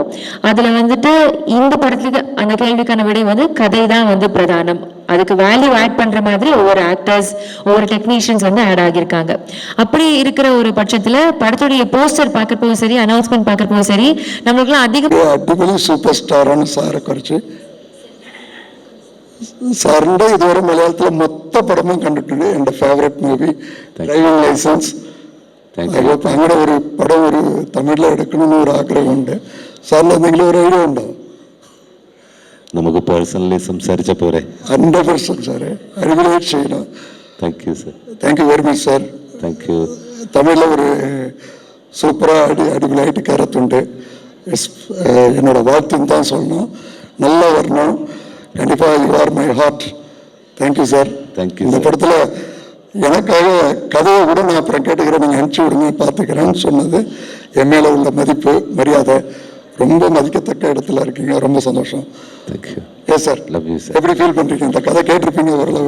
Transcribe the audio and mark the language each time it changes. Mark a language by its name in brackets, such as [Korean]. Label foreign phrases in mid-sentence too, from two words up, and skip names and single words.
[Tamil] அதில் வந்துட்டு இந்த படத்துக்கு அந்த கேள்விக்கான விடை வந்து கதை தான் வந்து பிரதானம். அதுக்கு [English] value add [Tamil] பண்ணுற மாதிரி ஒவ்வொரு ஆக்டர்ஸ் ஒவ்வொரு டெக்னீஷியன்ஸ் வந்து ஆட் ஆகியிருக்காங்க. அப்படி இருக்கிற ஒரு பட்சத்தில் படத்துடைய போஸ்டர் பார்க்குறப்பவும் சரி, அனௌன்ஸ்மெண்ட் பார்க்குறப்பவும் சரி, நம்மளுக்குலாம் அடிக்கடி சூப்பர் ஸ்டாரான சாரை குறைச்சி [Malayalam] സാറിൻ്റെ ഇതുവരെ മലയാളത്തിലെ മൊത്ത പടമും കണ്ടിട്ടുണ്ട്. എൻ്റെ [English] favourite movie [Malayalam] ഡ്രൈവിംഗ് ലൈസൻസ്. അപ്പോൾ അങ്ങനെ ഒരു പടം ഒരു തമിഴിൽ എടുക്കണമെന്ന് ഒരു ആഗ്രഹമുണ്ട്. സാറിന് എന്തെങ്കിലും ഒരു ഐഡിയ ഉണ്ടോ? നമുക്ക് പേഴ്സണലി സംസാരിച്ച പോരെ? 100% സാറേ, അടിപൊളിയായിട്ട് ചെയ്യണം. [English] thank you sir. thank you very much sir. thank you. [Tamil] தமிழில் ஒரு சூப்பராக அடிபொலியாയിട്ട് கருத்துண்டு. என்னோட வாழ்த்துன்னு தான் சொல்லணும். நல்லா வரணும். [English] கண்டிப்பாக you are my heart. thank you sir. தேங்க்யூ. [Tamil] இந்த படத்தில் எனக்காக கதையை கூட நான் அப்புறம் கேட்டுக்கிறேன், நீங்கள் அனுப்பிச்சி விடுங்க, பார்த்துக்கிறேன்னு சொன்னது என் மேலே உள்ள மதிப்பு மரியாதை ரொம்ப மதிக்கத்தக்க இடத்துல இருக்கீங்க. ரொம்ப சந்தோஷம். [English] தேங்க்யூ. yes sir. love you sir. [Tamil] எப்படி ஃபீல் பண்ணுறீங்க? இந்த கதை கேட்டிருப்பீங்க ஓரளவு.